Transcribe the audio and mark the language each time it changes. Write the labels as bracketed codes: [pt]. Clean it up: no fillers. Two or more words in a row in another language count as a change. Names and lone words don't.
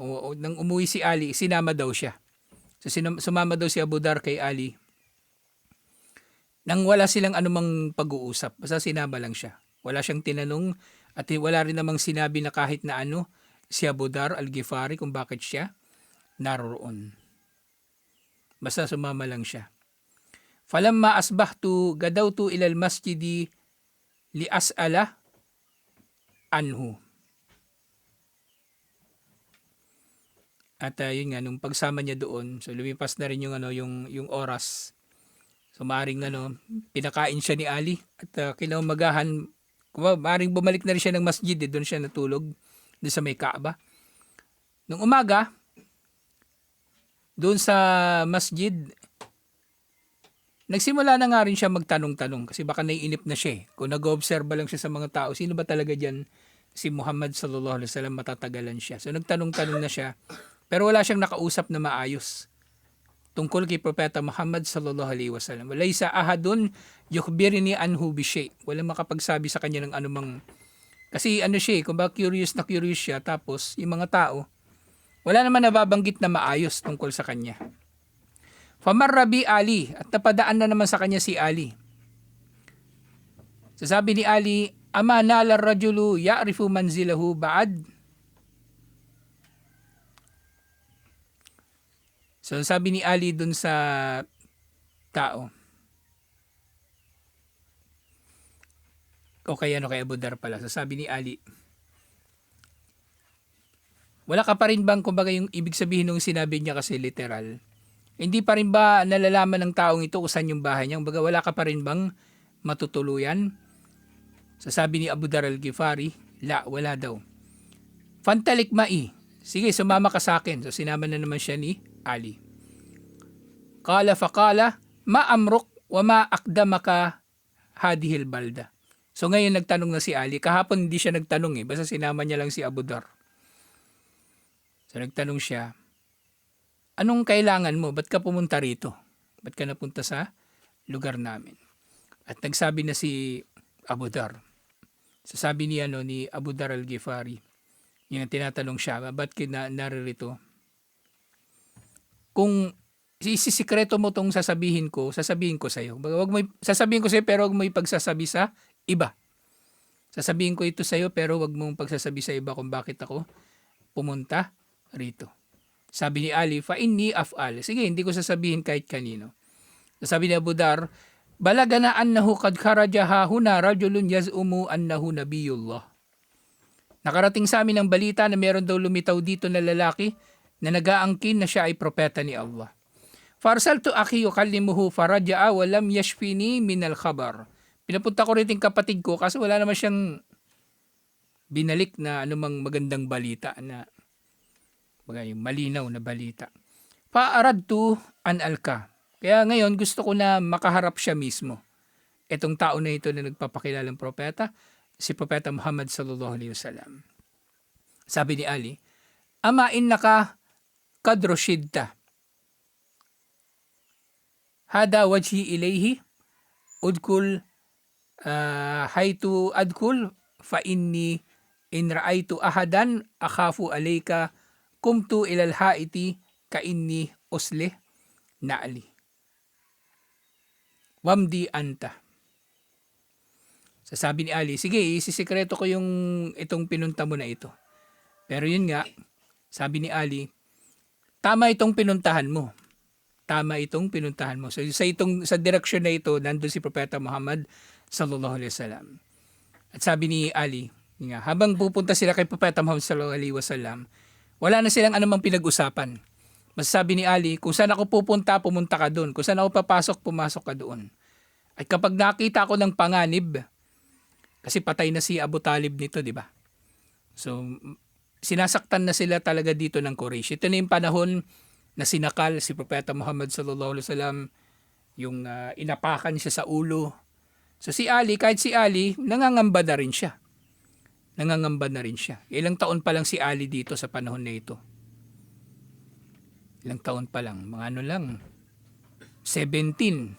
[tl] O nang umuwi si Ali, sinama daw siya. So sumama daw si Abu Dar kay Ali. Nang wala silang anumang pag-uusap. Basta sinama lang siya. Wala siyang tinanong at wala rin namang sinabi na kahit na ano si Abu Dar al-Ghifari kung bakit siya naroon. Basta sumama lang siya. [ar] فلما أصبحت غدوت إلى المسجد لأسأل عنه. [tl] At yun nga, nung pagsama niya doon, so lumipas na rin yung oras. So maaaring pinakain siya ni Ali at kinaumagahan, maaaring bumalik na rin siya ng masjid, doon siya natulog, doon sa may Kaaba. Nung umaga, doon sa masjid, nagsimula na nga rin siya magtanong-tanong kasi baka naiinip na siya. Kung nag-obserba lang siya sa mga tao, sino ba talaga dyan si Muhammad [ar] صلى الله عليه وسلم, [tl] matatagalan siya. So nagtanong-tanong na siya, pero wala siyang nakausap na maayos tungkol kay Propeta Muhammad [ar] صلى الله عليه وسلم. وليس أحد يخبرني عنه بشيء. [tl] Wala makapagsabi sa kanya ng anumang, kasi siya, kung ba curious siya, tapos yung mga tao wala naman nababanggit na maayos tungkol sa kanya. [ar] فمر بعلي, [tl] at napadaan na naman sa kanya si Ali. Sasabi ni Ali, [ar] أما نال الرجل يعرف منزله بعد. [tl] So sabi ni Ali dun sa tao. O kay Abu Dar pala. So sabi ni Ali, wala ka pa rin bang, kumbaga yung ibig sabihin nung sinabi niya kasi literal, hindi pa rin ba nalalaman ng taong ito kung saan yung bahay niya? Kumbaga wala ka pa rin bang matutuluyan? So sabi ni Abu Dar al-Ghifari, wala daw. [ar] فانطلق معي. [tl] Sige, sumama ka sa akin. So sinama na naman siya ni Ali. [ar] قال فقال, ما أمرك وما أقدمك هذه البلدة. [tl] So ngayon nagtanong na si Ali. Kahapon hindi siya nagtanong basta sinama niya lang si Abu Dar. So nagtanong siya, anong kailangan mo? Ba't ka pumunta rito? Ba't ka napunta sa lugar namin? At nagsabi na si Abu Dar. So sabi niya ni Abu Dar al-Ghifari, yung tinatanong siya, ba't ka naririto? Kung isisikreto mo tong sasabihin ko sa iyo. Sasabihin ko sa iyo pero wag mo ipagsasabi sa iba. Sasabihin ko ito sa iyo pero wag mong pagsasabi sa iba kung bakit ako pumunta rito. Sabi ni Ali, [ar] فإني أفعل. [tl] Sige, hindi ko sasabihin kahit kanino. Sabi ni Abu Dar, [ar] بلغنا أنه قد خرج هاهنا رجل يزعم أنه نبي الله. [tl] Nakarating sa amin ang balita na meron daw lumitaw dito na lalaki na nag-aangkin na siya ay propeta ni Allah. [ar] فأرسلت أخي يكلمه فرجع ولم يشفني من الخبر. [tl] Pinapunta ko rin yung kapatid ko kasi wala naman siyang binalik na anumang magandang balita na yung malinaw na balita. [ar] فأردت أن ألقاه. [tl] Kaya ngayon gusto ko na makaharap siya mismo. Itong tao na ito na nagpapakilalang propeta, si Propeta Muhammad [ar] صلى الله عليه وسلم. [tl] Sabi ni Ali, [ar] أما إنك قد رشدت. هذا وجهي إليه ادخل حيث أدخل فإني إن رأيت أحدا أخافه عليك قمت إلى الحائط كأني أصلح نعلي. وامض أنت. [tl] Sasabi ni Ali, sige, isisikreto ko yung itong pinunta mo na ito. Pero yun nga, sabi ni Ali, tama itong pinuntahan mo. Tama itong pinuntahan mo. So sa direksyon na ito, nandun si Propeta Muhammad [ar] صلى الله عليه وسلم. [tl] At sabi ni Ali, nga, habang pupunta sila kay Propeta Muhammad [ar] صلى الله عليه وسلم, [tl] wala na silang anumang pinag-usapan. Mas sabi ni Ali, kung saan ako pupunta, pumunta ka doon. Kung saan ako papasok, pumasok ka doon. At kapag nakita ko ng panganib, kasi patay na si Abu Talib nito, di ba? So, sinasaktan na sila talaga dito ng Quraysh. Ito na yung panahon na sinakal si Propeta Muhammad [ar] صلى الله عليه وسلم, [tl] yung inapakan siya sa ulo. So si Ali, kahit si Ali, nangangamba na rin siya. Nangangamba na rin siya. Ilang taon pa lang si Ali dito sa panahon na ito. Ilang taon pa lang. Mga ano lang, 17.